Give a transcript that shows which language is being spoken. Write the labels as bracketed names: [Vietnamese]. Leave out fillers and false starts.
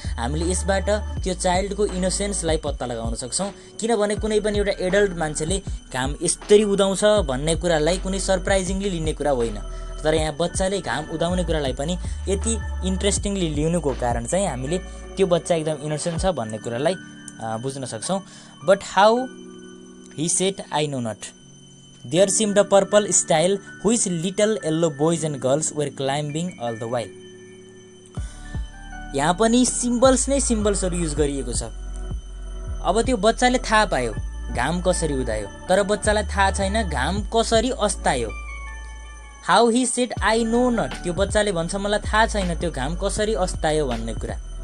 [Nepali] हामीले यसबाट त्यो चाइल्डको इनोसेन्सलाई पत्ता लगाउन सक्छौँ, किनभने कुनै पनि एउटा एडल्ट मान्छेले घाम यस्तरी उदाउँछ भन्ने कुरालाई कुनै सरप्राइजिङली लिने कुरा होइन। तर यहाँ बच्चाले घाम उदाउने कुरालाई पनि यति इन्ट्रेस्टिङली लिनुको कारण चाहिँ हामीले त्यो बच्चा एकदम इनोसेन्ट छ भन्ने कुरालाई बुझ्न सक्छौँ। [English] But how he set I know not, there seemed a purple style which little yellow boys and girls were climbing all the while. [Nepali] यहाँ पनि सिम्बल्स नै सिम्बल्सहरू युज गरिएको छ। अब त्यो बच्चाले थाहा पायो घाम कसरी उदायो, तर बच्चालाई थाहा छैन घाम कसरी अस्तायो। [English] how he set I know not, [Nepali] त्यो बच्चाले भन्छ मलाई थाहा छैन त्यो घाम कसरी अस्तायो भन्ने कुरा।